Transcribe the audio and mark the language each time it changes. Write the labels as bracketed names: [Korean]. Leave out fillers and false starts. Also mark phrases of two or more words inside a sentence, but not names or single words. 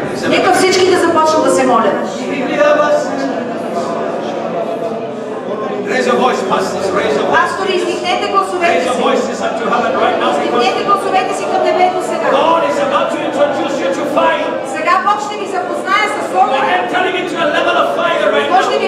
[Bulgarian] Нека всички да започнат да се молят. [English] Raise your voice, pastors. Raise your voice. [Bulgarian] Пастори, издигнете гласовете [English] Raise your [Bulgarian] си. [English] voices up to heaven right now. [Bulgarian] Издигнете гласовете си към небето сега. [English] God is about to introduce you to fire. [Bulgarian] Сега Бог ще ви запознае с [English] I [Bulgarian] огъня. [English] am telling you to a level of fire right [Bulgarian] Бог ще [English] now.